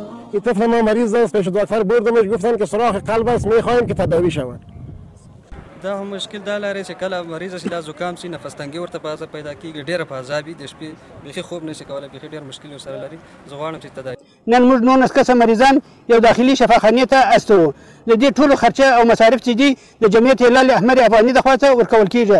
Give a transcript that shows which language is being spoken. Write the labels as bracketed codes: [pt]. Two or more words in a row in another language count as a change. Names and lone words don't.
[fa] این طفل ما مریض است، پیش دکتر بردمش، گفتن که سوراخ قلب است، میخوایم که تداوی شود. [ps] دا هم مشکل دا لري چې کله مریض شي دا زکام شي نفس تنګي ورته په پیدا کیږي، ډیره په عذابي د شپې بیخي خوب نشي کولای، بیخي ډیر مشکل سره لري. زه غواړم چې تداوي نن موږ 19 کسه مریضان یو داخلي شفاخانې ته استوو. د دې ټولو خرچه او مصارف چې دي د جمعیت هلال احمر افغاني د خوا څخه ورکول کیږي.